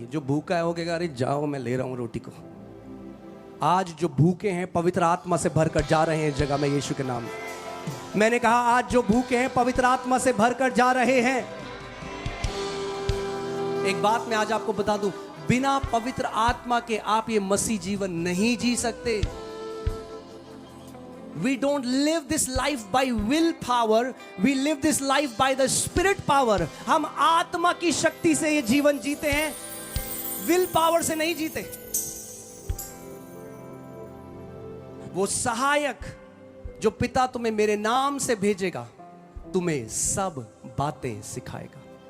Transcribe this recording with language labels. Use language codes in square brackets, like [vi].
[hi] जो भूखा है वो कहेगा अरे जाओ मैं ले रहा हूं रोटी को। आज जो भूखे हैं पवित्र आत्मा से भरकर जा रहे हैं जगह में यीशु के नाम में। मैंने कहा आज जो भूखे हैं पवित्र आत्मा से भरकर जा रहे हैं। एक बात मैं आज आपको बता दूं, बिना पवित्र आत्मा के आप ये मसीह जीवन नहीं जी सकते। [en] We don't live this life by will power, we live this life by the spirit power. [hi] हम आत्मा की शक्ति से ये जीवन जीते हैं, विल पावर से नहीं जीते। वो सहायक जो पिता तुम्हें मेरे नाम से भेजेगा तुम्हें सब बातें सिखाएगा।